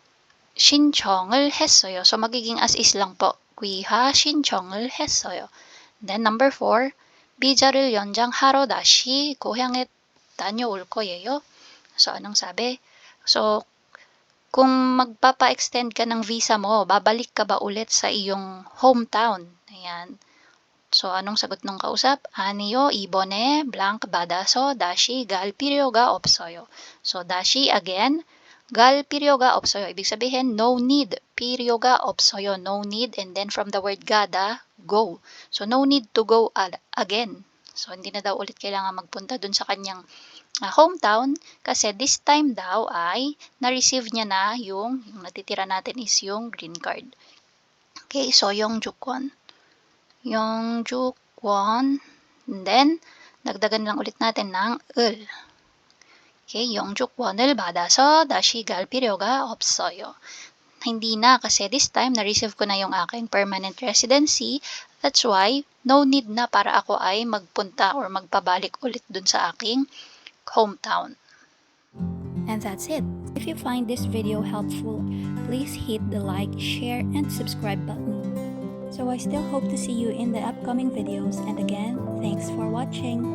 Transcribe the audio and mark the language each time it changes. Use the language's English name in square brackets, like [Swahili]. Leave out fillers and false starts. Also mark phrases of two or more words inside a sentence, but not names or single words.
[Korean] 신청을 했어요. [Filipino] So, magiging [English] as is [Filipino] lang po. [Korean] 귀화 신청을 했어요. [English] Then number 4, [Korean] 비자를 연장하러 다시 고향에 다녀올 거예요. [Filipino] So anong sabi? So kung magpapa-extend ka ng visa mo, babalik ka ba ulit sa iyong hometown? Ayan. So anong sagot ng kausap? [Korean] 아니요, 이번에 blank 받아서 다시 갈 필요가 없어요. [English] So dashi again, [Korean] 갈 필요가 없어요. [Filipino] Ibig sabihin, [English] no need. [Korean] 필요가 없어요. [English] No need. And then from the word gada, go. So no need to go again. [Filipino] So hindi na daw ulit kailangan magpunta dun sa kanyang hometown kasi [English] this time [Filipino] daw ay na-receive niya na yung natitira natin is yung [English] green card. [Filipino] Okay, so yung Jukwon. Yung Jukwon. And then, dagdagan lang ulit natin ng 을. [Korean] Okay, yung Jukwon을 받아서 다시 갈 필요가 없어요. [Filipino] Hindi na kasi [English] this time [Filipino] na-receive ko na yung aking [English] permanent residency. That's why, no need [Filipino] na para ako ay magpunta or magpabalik ulit dun sa aking hometown. [English] And that's it. If you find this video helpful, please hit the like, share, and subscribe button. So I still hope to see you in the upcoming videos, and again, thanks for watching.